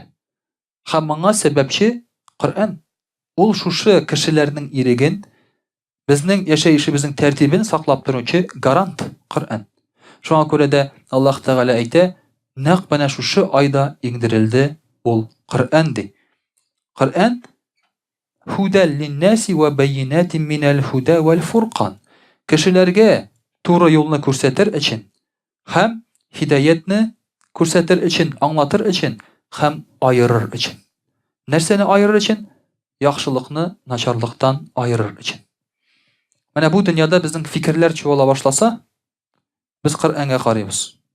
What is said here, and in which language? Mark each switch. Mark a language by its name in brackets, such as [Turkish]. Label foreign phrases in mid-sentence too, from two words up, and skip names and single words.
[Tatar] Һәм моңа сәбәпче Коръән. Ул шушы кешеләрнең иреген, безнең яшәешебезнең тәртибен саклап торучы гарант Коръән. Шуңа күрә дә Аллаһ Тәгалә әйтә, нәкъ менә шушы айда иңдерелде ул Коръән ди. [Arabic] القرآن هدى للناس وبينات من الهدى والفرقان. [Tatar] Кешеләргә туры юлны күрсәтер өчен һәм хидаятны күрсәтер өчен, аңлатыр өчен һәм айырыр өчен. Нәрсәне айырыр өчен? Яхшылыкны начарлыктан айырыр өчен. Менә бу дөньяда безнең фикерләр чуала башласа, без Коръәнгә карыйбыз.